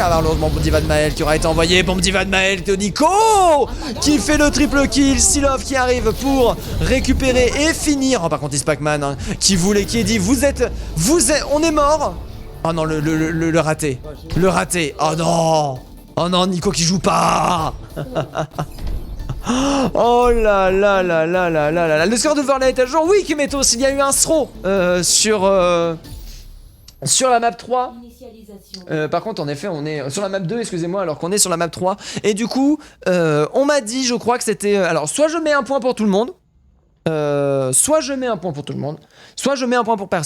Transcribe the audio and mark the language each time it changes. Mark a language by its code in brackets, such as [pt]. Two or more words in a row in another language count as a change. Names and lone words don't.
[fr] Alors malheureusement bombe diva de Maël qui aura été envoyé, bombe diva de Maël de Nico qui fait le [en] triple kill, [fr] Silov qui arrive pour récupérer et finir. Oh, par contre Pac-Man hein, qui est dit vous êtes, on est mort. Oh non, le raté, oh non, Nico qui joue pas. Oh là là là là là là là. Le score de Verlaine est à jour. Oui, Kimetos, il y a eu un throw sur la map 3. Par contre, en effet, on est sur la map 2, excusez-moi, alors qu'on est sur la map 3. Et du coup, on m'a dit, je crois que c'était... alors, soit je mets un point pour tout le monde, soit je mais un point pour tout le monde, soit je mets un point pour personne.